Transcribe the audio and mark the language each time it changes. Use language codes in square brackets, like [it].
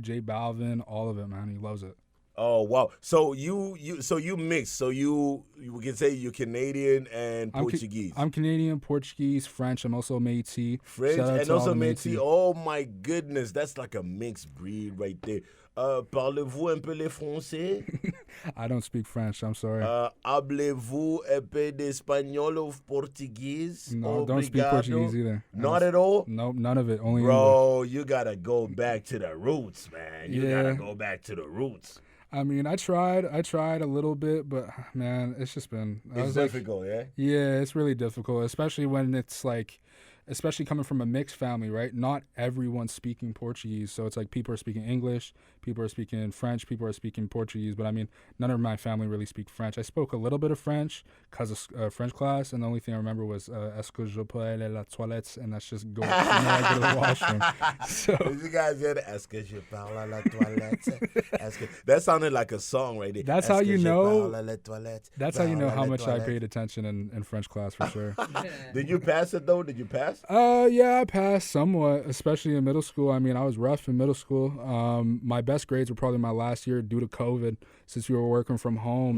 [en] J Balvin, all of it, man. He loves it. Oh wow! So you mix. So you can say you're Canadian and Portuguese. I'm Canadian, Portuguese, French. I'm also Métis. French and also Métis. Oh my goodness, that's like a mixed breed right there. [fr] Parlez-vous un peu le français? [en] I don't speak French. I'm sorry. [fr] Hablez-vous un peu d'espagnol [en] or Portuguese? No, don't speak Portuguese either. Not at all? Nope, none of it. Only Bro, English. You gotta go back to the roots, man. You gotta go back to the roots. I mean, I tried a little bit, but man, it's just been... It's difficult, yeah? Yeah, it's really difficult, especially when it's like... Especially coming from a mixed family, right? Not everyone's speaking Portuguese. So it's like people are speaking English, people are speaking French, people are speaking Portuguese. But I mean, none of my family really speak French. I spoke a little bit of French because of French class. And the only thing I remember was, [fr] est-ce que je peux aller à la toilette? [en] And that's just go to the washroom. So, you guys hear that? [fr] Est-ce que je parle à la toilette? [en] That sounded like a song right there. That's how you know. That's how you know how much I paid attention in French class for sure. Did you pass it though? Did you pass? Yeah, I passed somewhat, especially in middle school. I mean, I was rough in middle school. My best grades were probably my last year due to COVID, since we were working from home.